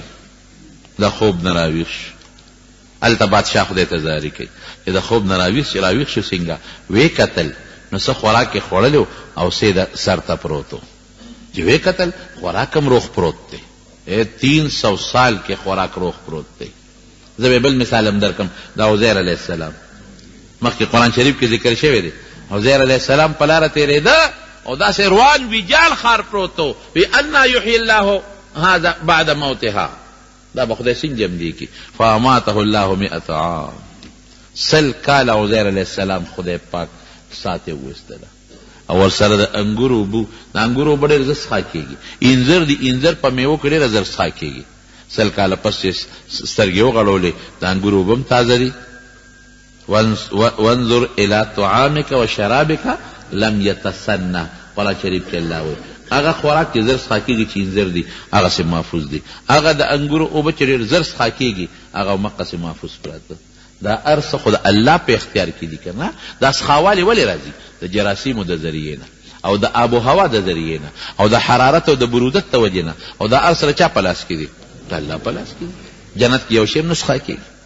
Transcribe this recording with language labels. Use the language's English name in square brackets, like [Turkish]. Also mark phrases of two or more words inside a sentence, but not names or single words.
[Pashto] د خوب نه راویښ هلته بادشاه خدای ته زاري کوي چې د خوب نه راویښ شو څنګه ویې کتل نو څه خوراک یې خوړلی او سیده سر ته پروت و چې ویې کتل خوراک هم روغ پروت دی 300 سال کې خوراک روغ پروت دی زه به بل مثال هم درکم د عزیر [Arabic] علیه السلام [Pashto] مخکې قرآن شریف کې ذکر شوی دی عزیر [Arabic] علیه السلام [Pashto] په لاره تېرېده او داسې روان ویجال ښار پروت و وی [Arabic] انا یحیی الله هذا بعد موتها [Pashto] دا به خدای څنګه جمدي کړي [Arabic] فاماته الله 100 عام [Pashto] 100 کاله عزیر [Arabic] علیه السلام [Pashto] خدای پاک ساتې وویستله او ورسره د انګورو اوبه د انګورو اوبه ډېر زر څښا کېږي انځر د انځر په میوو کې ډېره زر څښا کېږي 100 کاله پس چې سترګې وغړولې د انګورو اوبه هم تازه دي [Arabic] وانظر الى طعامك وشرابك لم يتسنى [Pashto] قرآن شریف کې الله وایي هغه خوراک چې زر څښا کېږي چې انځر دي هغسې محفوظ دي هغه د انګورو اوبه چې ډېر زر څښا کېږي هغه مقسې محفوظ پراته دا ارڅه خو د الله په اختیار کې دي که نه دا څښاوالی ولې راځي د جراثیمو د ذریعې نه او د آب و هوا د ذریعې نه او د حرارت او د برودت د وجې نه او دا ارڅه د چا په لاس کې دي د الله په لاس کې دي جنت کې یو شی هم نه څښا کېږي